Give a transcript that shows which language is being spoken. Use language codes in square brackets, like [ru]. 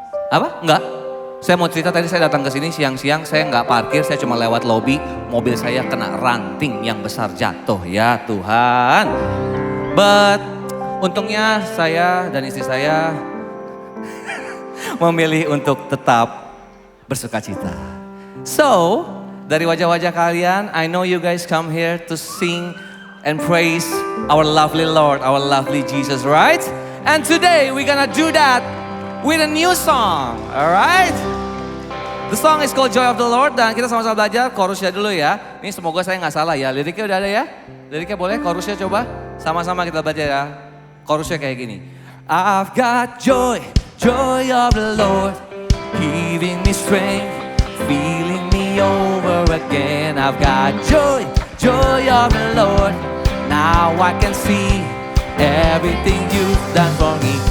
[id] Apa? Nggak? Saya mau cerita tadi saya datang ke sini siang-siang, saya nggak parkir, saya cuma lewat lobi, mobil saya kena ranting yang besar jatuh, ya Tuhan. But untungnya saya dan istri saya memilih untuk tetap bersuka cita. [en] So, [id] dari wajah-wajah kalian, [en] I know you guys come here to sing and praise our lovely Lord, our lovely Jesus, right? And today we're gonna do that with a new song, alright? The song is called Joy of the Lord [id] dan kita sama-sama belajar chorusnya dulu ya. Ini semoga saya nggak salah ya, liriknya udah ada ya? Liriknya boleh, chorusnya coba sama-sama kita baca ya. Chorusnya kayak gini. [en] I've got joy, joy of the Lord, giving me strength, filling me over again. I've got joy, joy of the Lord, now I can see everything you've done for me.